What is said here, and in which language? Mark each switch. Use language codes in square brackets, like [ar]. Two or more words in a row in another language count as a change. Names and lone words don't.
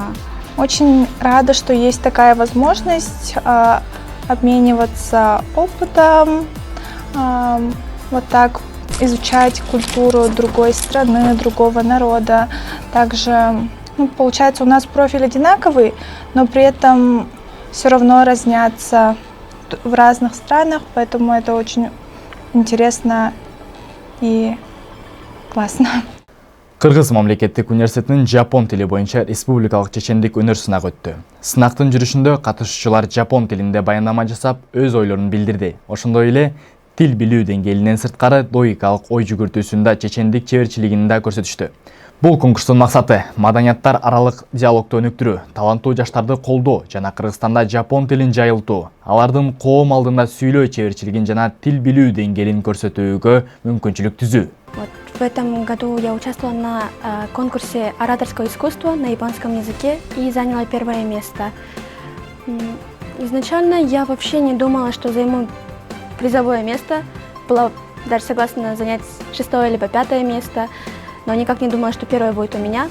[ru] Очень рада, что есть такая возможность обмениваться опытом, вот так изучать культуру другой страны, другого народа. Также, получается, у нас профиль одинаковый, но при этом все равно разнятся в разных странах, поэтому это очень интересно и классно. [ky] Кыргыз мамлекеттик университетинин жапон тили боюнча республикалык чечендик өнөр сынагы өттү. Сынактын жүрүшүндө катышуучулар жапон тилинде баяндама жасап, өз ойлорун билдирди. Ошондой эле тил билүү деңгээлинен сырткары логикалык ой жүгүртүүсүндө чечендик чеберчилигин да көрсөтүштү. Бул конкурстун максаты маданияттар аралык диалогду өнүктүрүү, таланттуу жаштарды колдоо жана Кыргызстанда жапон тилин жайылтуу, алардын коом алдында сүйлөө чеберчилигин жана тил билүү деңгээлин көрсөтүүгө мүмкүнчүлүк түзүү. [ru] В этом году я участвовала на конкурсе ораторского искусства на японском языке и заняла первое место. Изначально я вообще не думала, что займу призовое место. Была даже согласна занять 6-е либо 5-е место, но никак не думала, что первое будет у меня.